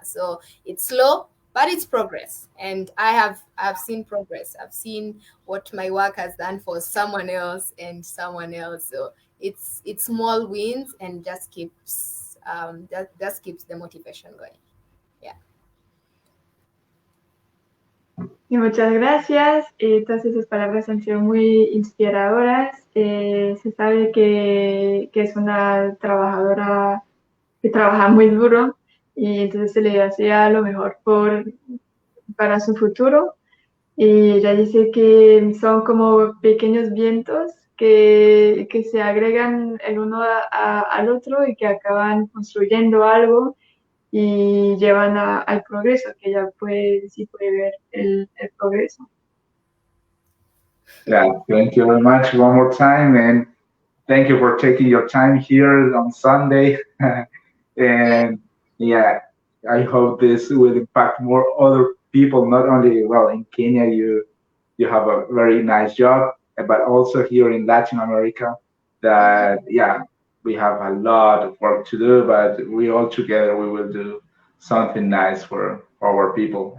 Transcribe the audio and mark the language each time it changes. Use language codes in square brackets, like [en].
[en] So it's slow, but it's progress. And I've seen progress. I've seen what my work has done for someone else and someone else. So it's small wins and just keeps the motivation going. [es] Y muchas gracias. Todas esas palabras han sido muy inspiradoras. Se sabe que es una trabajadora que trabaja muy duro y entonces se le desea lo mejor para su futuro. Y ella dice que son como pequeños vientos que se agregan el uno al otro y que acaban construyendo algo y llevan al progreso, que ella sí puede ver el progreso. [en] Yeah, thank you very much one more time, and thank you for taking your time here on Sunday. And yeah, I hope this will impact more other people, not only, well, in Kenya, you have a very nice job, but also here in Latin America, that, yeah, we have a lot of work to do, but we all together, we will do something nice for our people.